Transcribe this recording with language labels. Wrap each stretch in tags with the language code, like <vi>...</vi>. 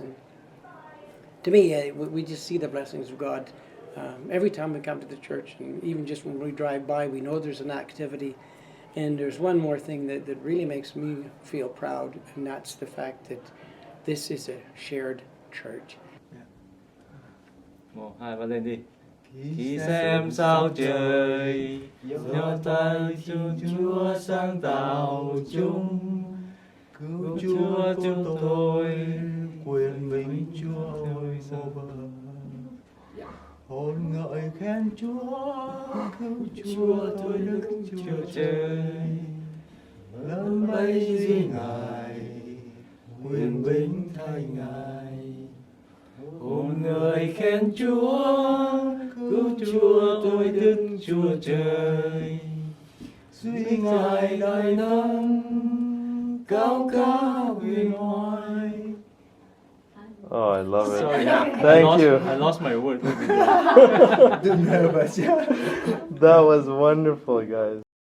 <en>And to me, we just see the blessings of God every time we come to the church, and even just when we drive by, we know there's an activity. And there's one more thing that really makes me feel proud, and that's the fact that this is a shared church.</en> <vi>Một, hai, ba lên đi. Khi xem sao trời, do tay Chúa sáng tạo chúng, cứu Chúa chúng tôi, quyền vinh Chúa ôi vô bờ. Hồn ngợi khen Chúa, cứu Chúa tôi Đức Chúa Trời, lớn bay dưới Ngài, quyền vinh thay Ngài. Hồn ngợi khen Chúa, cứu Chúa tôi Đức Chúa Trời, duy Ngài đại năng, cao cả huyền hoài.</vi> <en>Oh, I love it. Sorry, Thank you. I lost my word. That was wonderful, guys.</en>